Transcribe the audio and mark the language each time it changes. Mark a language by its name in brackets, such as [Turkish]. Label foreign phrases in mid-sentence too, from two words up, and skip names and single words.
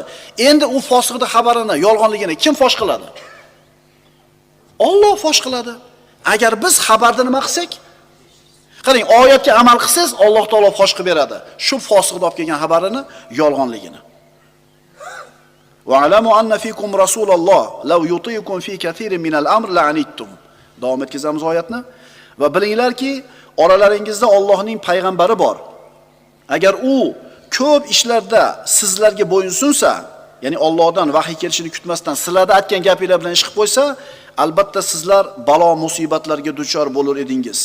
[Uzbek] Endi u fosig'ida xabarini yolg'onligini kim fosh qiladi? Alloh fosh qiladi. Agar biz xabarda nima qilsak, qarang, oyatga amal qilsangiz, Alloh taolo fosh qilib beradi. Shu fosig'ida olib kelgan xabarini yolg'onligini. [Arabic] واعلموا أن فيكم رسول الله لو يطيعكم في كثير من الأمر لعنتم. [Uzbek] Davom etkazamiz oyatni. Va bilinglarki, oralaringizda Allohning payg'ambari bor. Agar u ko'p ishlarda sizlarga bo'yinsunsa, ya'ni Allohdan vahiy kelishini kutmasdan sizlarda aytgan gapinglar bilan ish qilib qo'ysa, albatta sizlar balo musibatlarga duchor bo'lar edingiz.